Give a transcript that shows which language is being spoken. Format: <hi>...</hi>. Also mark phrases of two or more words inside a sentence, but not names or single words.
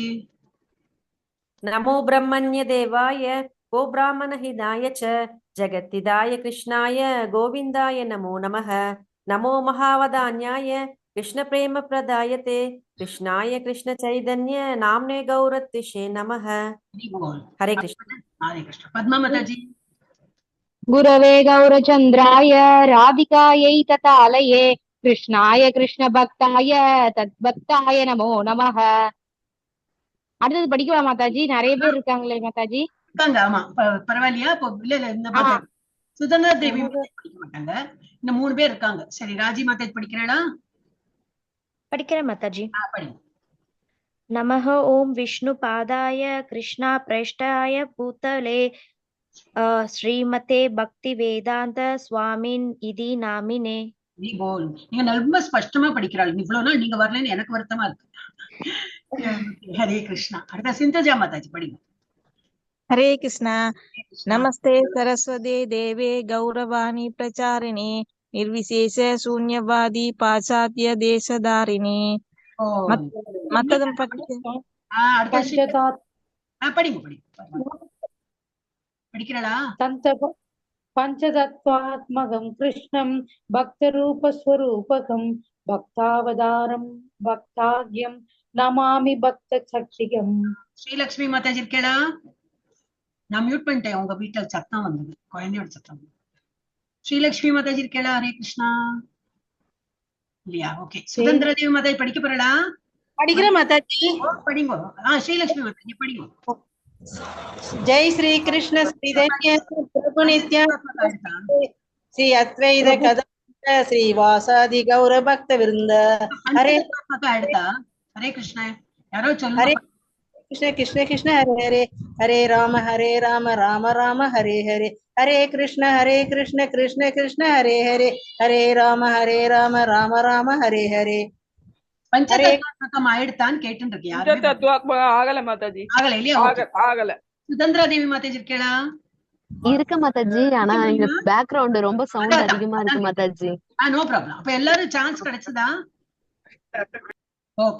<sa>नमो ब्रह्मण्य देवाय गो ब्राह्मण हिताय च जगत्तिदाय कृष्णाय गोविन्दाय नमो नमः. नमो महावदान्याय कृष्ण प्रेम प्रदायते कृष्णाय कृष्ण चैतन्य नाम्ने गौरतिषे नमः. हरे कृष्ण. हरे कृष्ण. पद्मा माताजी. गुरवे गौरचन्द्राय राधिकायै ततालये कृष्णाय कृष्ण भक्ताय तद्भक्ताय नमो नमः.</sa> <ta>அடுத்தது படிக்கவா மாதாஜி? நிறைய பேர் இருக்காங்களே மாதாஜி. இருக்காங்க, ஆமா. பரவாயில்லையா? இல்ல இந்த சுதந்திர தேவி படிக்க மாட்டாங்க. இன்னும் 3 பேர் இருக்காங்க. சரி, ராஜி மாதாஜி படிக்கிறாளா? படிக்கிறேன் மாதாஜி. படிங்க.</ta> <sa>नमः ओम् विष्णु पादाय कृष्ण प्रेष्ठाय भूतले श्रीमते भक्ति वेदान्त स्वामिन् इति नामिने.</sa> <ta>நீங்க ரொம்ப ஸ்பஷ்டமா படிக்கிறாள். இவ்வளவு நாள் நீங்க வரலன்னு எனக்கு வருத்தமா இருக்கு.</ta> <sa>हरे कृष्ण.</sa> <ta>அடுத்த சிந்தஜா மாதாஜி படிங்க.</ta> <sa>हरे कृष्णा. नमस्ते सरस्वती देवे गौरवाणी प्रचारिणी निर्विशेष शून्यवादी पाश्चात्य देशधारिणी.</sa> <ta>மத்ததும் படிக்கிறாளா?</ta> <sa>पञ्चतत्त्वात्मकं कृष्णं भक्तरूपस्वरूपकम् भक्तावतारं भक्ताख्यं नमामि भक्त शक्तिकम्.</sa> <ta>ஸ்ரீலக்ஷ்மி மாதாஜி இருக்கேடா? நான் மியூட் பண்ணிட்டேன். உங்க வீட்டுல சத்தம் வந்தது, குழந்தையோட சத்தம். ஸ்ரீலக்ஷ்மி மாதாஜி இருக்கேடா?</ta> <sa>हरे कृष्ण.</sa> <ta>இல்லையா? ஓகே. சுதந்திர தேவி மாதாஜி படிக்க போறடா? படிக்கிறேன் மாதாஜி. படிங்க. ஸ்ரீலக்ஷ்மி மாதாஜி படிங்க.</ta> <sa>जय श्री कृष्ण श्रीधन्य प्रभु नित्य श्री अद्वैत कदा श्रीवासादि गौर भक्त वृंद. हरे हरे कृष्ण.</sa> <hi>यारो चलो.</hi> <sa>हरे कृष्ण कृष्ण कृष्ण हरे हरे, हरे राम राम राम हरे हरे, हरे कृष्ण कृष्ण कृष्ण हरे हरे, हरे राम राम राम हरे हरे.</sa> <ta>பஞ்சதத்துவாத்மகம் ஆயிடுத்தான் கேட்டு ஆகல மாதாஜி. ஆகல இல்லையா? ஆகல. சுதந்திரா தேவி மாதாஜி இருக்கேடா? இருக்க மாதாஜி. ஆனா இந்த பேக்ரவுண்ட் ரொம்ப சவுண்ட் அதிகமா இருக்கு மாதாஜி.</ta> <en>no problem.</en> <ta>அப்ப எல்லாரும் சான்ஸ் கிடைச்சதா? ஓகே</ta>